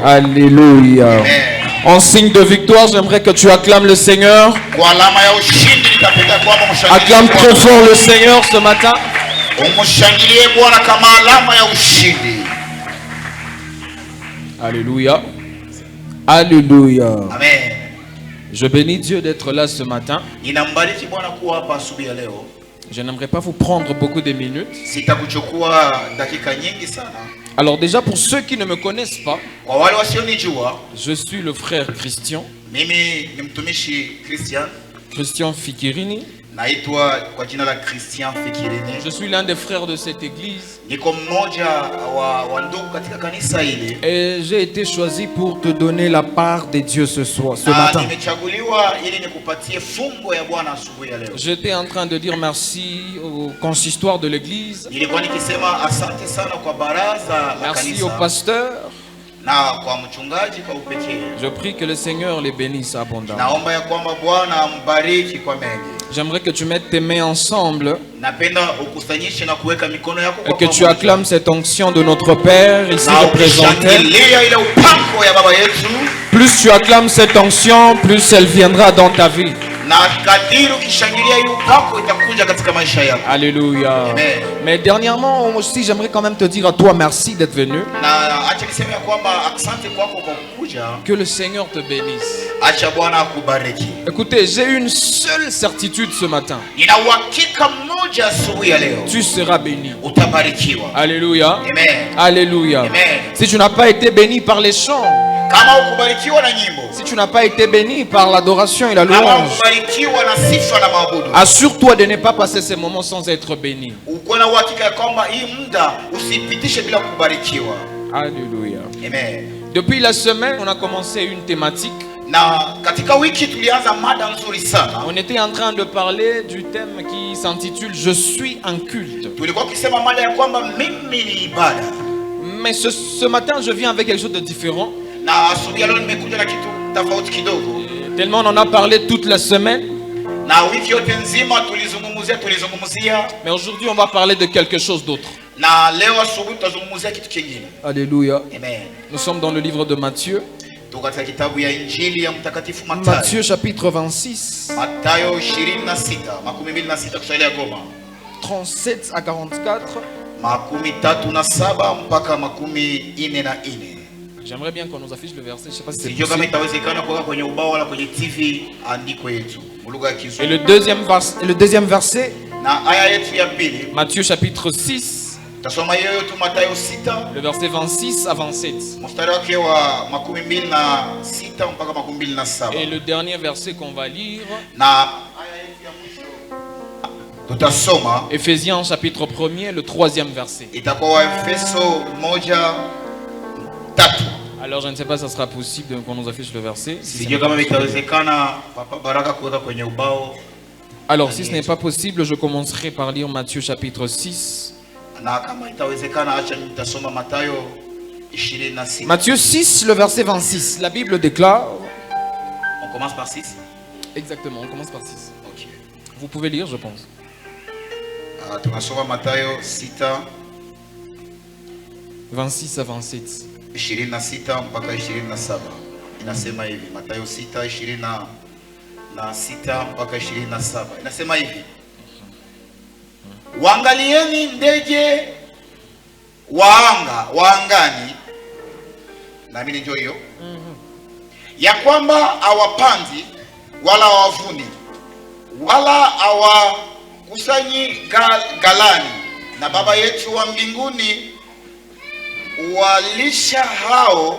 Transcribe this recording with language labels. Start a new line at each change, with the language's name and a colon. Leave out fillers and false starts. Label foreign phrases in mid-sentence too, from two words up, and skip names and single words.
French: Alléluia. Amen. En signe de victoire, j'aimerais que tu acclames le Seigneur.
Swahili: Kwa alama ya ushindi nitapenda kwamba mshangilie
French: Acclame
Swahili: Bwana.
French: très fort le Seigneur ce matin.
Swahili: Umshangilie Bwana kama alama ya ushindi.
French: Alléluia. Alléluia. Amen. Je bénis Dieu d'être là ce matin.
Swahili: Ninambariki Bwana kuwa hapa asubuhi ya leo.
French: Je n'aimerais pas vous prendre beaucoup de minutes.
Swahili: Sitakuchukua dakika nyingi sana.
French: Alors déjà pour ceux qui ne me connaissent pas,
Swahili: Kwa wale wasionijua,
French: je suis le frère Christian
Swahili: mimi ni mtumishi Christian Fikirini. naitwa kwa jina la Christian Fikirini.
French: Je suis l'un des frères de cette église.
Swahili: Niko mmoja wa ndugu katika kanisa hili.
French: Et j'ai été choisi pour te donner la part de Dieu ce matin.
Swahili: Nimechaguliwa ili nikupatie fungo ya Bwana asubuhi ya leo.
French: J'étais en train de dire merci au consistoire de l'église.
Swahili: Nilikuwa nikisema asante sana kwa baraza la
French: Merci
Swahili: kanisa.
French: au pasteur.
Swahili: Na kwa mchungaji kwa upekee.
French: Je prie que le Seigneur les bénisse abondamment.
Swahili: Naomba ya kwamba Bwana ambariki kwa mengi.
French: J'aimerais que tu mettes tes mains ensemble
Swahili: Napenda ukusanyishe na kuweka mikono yako kwa
French: et que tu
Swahili: pamoja.
French: acclames cette onction de notre Père ici
Swahili: Na
French: représenté.
Swahili: ukishangilia ile upako ya baba yetu.
French: Plus tu acclames cette onction, plus elle viendra dans ta vie.
Swahili: Na kadiri ukishangilia ile upako itakuja katika maisha yako.
French: Alléluia. Amen. Mais dernièrement aussi, j'aimerais quand même te dire à toi merci d'être venu.
Swahili: Na acha niseme ya kwamba asante kwako kwa kuja.
French: Que le Seigneur te bénisse.
Swahili: Acha Bwana akubariki.
French: Écoutez, j'ai une seule certitude ce matin.
Swahili: Nina uhakika mmoja asubuhi ya leo.
French: Tu seras béni.
Swahili: Utabarikiwa.
French: Alléluia. Amen. Alléluia. Amen. Si tu n'as pas été béni par les chants,
Swahili: Kama ukubarikiwa na nyimbo.
French: si tu n'as pas été béni par l'adoration et la
Swahili: Kama
French: louange,
Swahili: ukubarikiwa na sifa na maabudu.
French: assure-toi de ne pas passer ces moments sans être béni.
Swahili: Uko na uhakika ya kwamba hii muda usipitishe bila kubarikiwa.
French: Alléluia. Amen. Depuis la semaine, on a commencé une thématique.
Swahili: Na katika wiki tulianza mada nzuri sana.
French: On était en train de parler du thème qui s'intitule Je suis un culte.
Swahili: Tulikuwa tukisema mada ya kwamba mimi ni ibada.
French: Mais ce matin, je viens avec quelque chose de différent.
Swahili: Na asubuhi ya leo nimekuja na kitu tofauti kidogo.
French: Tellement on en a parlé toute la semaine.
Swahili: Na wiki yote nzima tulizungumzia.
French: Mais aujourd'hui, on va parler de quelque chose d'autre.
Swahili: Na leo asubuhi tutazungumzia kitu kingine.
French: Alléluia. Amen. Nous sommes dans le livre de Matthieu.
Swahili: Katika kitabu ya Injili ya Mtakatifu Mathayo.
French: Matthieu chapitre 26.
Swahili: Mathayo 26, makumi mbili na sita Kiswahili ya Goma.
French: 37 à 44.
Swahili: Makumi tatu na saba mpaka makumi ine na ine.
French: J'aimerais bien qu'on nous affiche le verset. Je sais pas si c'est
Swahili: Sijui kama
French: possible.
Swahili: itawezekana kuweka kwenye ubao wala kwenye TV andiko yetu kwa lugha ya
French: Et
Swahili: Kiswahili.
French: le deuxième verset,
Swahili: Na aya yetu ya pili
French: Matthieu chapitre 6,
Swahili: tasoma hiyo tu Mathayo 6
French: le verset 26 à 27.
Swahili: mstari wake wa makumi mbili na sita mpaka makumi mbili na saba.
French: Et le dernier verset qu'on va lire,
Swahili: Na aya yetu ya mwisho tutasoma
French: Éphésiens chapitre 1er, le 3e verset.
Swahili: itakuwa Waefeso 1:3.
French: Alors je ne sais pas si ça sera possible qu'on nous affiche le verset. Si
Swahili: Sijui kama itawezekana Papa Baraka kuweka kwenye ubao.
French: Alors si ce n'est pas possible, je commencerai par lire Matthieu chapitre 6.
Swahili: Na kama itawezekana acha nitasoma Mathayo 26.
French: Matthieu 6, le verset 26. La Bible déclare... On commence par 6. Exactement, on commence par 6. OK. Vous pouvez lire, je pense.
Swahili: Tunasoma Mathayo 6
French: 26 à 27.
Swahili: 26 mpaka 27. Inasema hivi, Mathayo 6:26 mpaka 27. Inasema hivi: Waangalieni ndege wa angani, na mimi ndio hiyo, ya kwamba hawapandi wala hawavuni wala hawakusanyi ghalani, na Baba yetu wa mbinguni walisha hao.